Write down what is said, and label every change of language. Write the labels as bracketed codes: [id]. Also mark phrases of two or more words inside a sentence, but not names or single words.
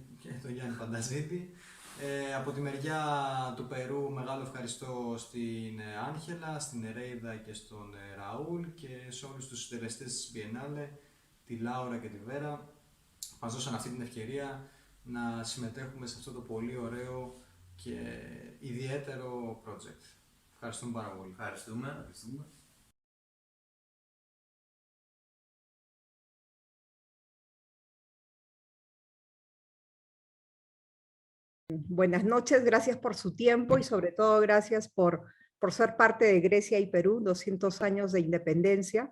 [el] Και τον Γιάννη Πανταζίδη. Από τη μεριά του Περού μεγάλο ευχαριστώ στην Άγχελα, στην Νερέιδα και στον Ραούλ και σε όλους τους συντελεστές της Biennale, τη Λάουρα και τη Βέρα. Μας δώσαν αυτή την ευκαιρία να συμμετέχουμε σε αυτό το πολύ ωραίο και ιδιαίτερο project. Ευχαριστούμε πάρα πολύ. Ευχαριστούμε. [es] Buenas noches, gracias por su tiempo y sobre todo gracias por ser parte de Grecia y Perú, 200 años de independencia.